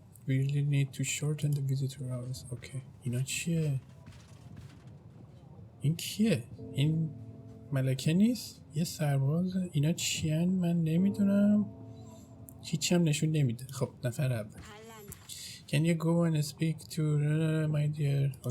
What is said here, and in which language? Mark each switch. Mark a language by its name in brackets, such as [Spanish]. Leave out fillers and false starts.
[English] We really need to shorten the visitor hours. Okay. [Persian] اینا چیه؟ این کیه؟ این ملکه نیست؟ یه سربازه؟ اینا چیان؟ من نمیدونم. هیچی هم نشون نمیده. خب نفر اول. [English] Can you go and speak to my dear?